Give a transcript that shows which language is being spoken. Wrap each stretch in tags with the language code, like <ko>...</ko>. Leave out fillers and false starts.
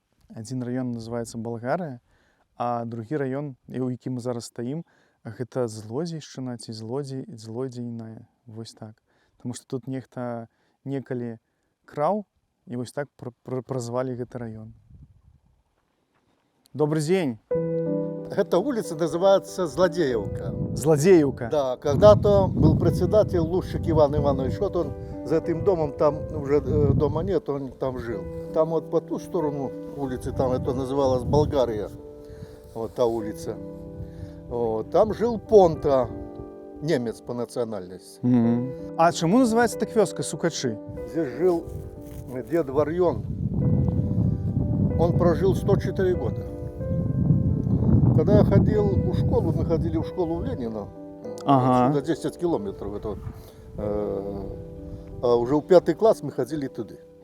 <be>Адзін раён называецца Балгарыя, а другі раён, у якім мы зараз стаім, гэта Злодзейшчына ці злодзейная. Вось так. Таму што тут нехта некалі краў, і вось так празвалі гэты раён.</be> <ru>Добрый день. Эта улица называется Злодеевка. Злодеевка. Да, когда-то был председатель Лущик Иван Иванович, вот он за этим домом, там уже дома нет, он там жил. Там вот по ту сторону улицы, там это называлось Болгария, вот та улица. Вот, там жил Понта, немец по национальности.</ru> <uk>А чому називається так вёска Сукачи?</uk> <ru>Здесь жил дед Варьон, он прожил 104 года. Когда я ходил в школу, мы ходили в школу в Ленина, до 10 километров, это, а уже в 5 класс мы ходили туда.</ru>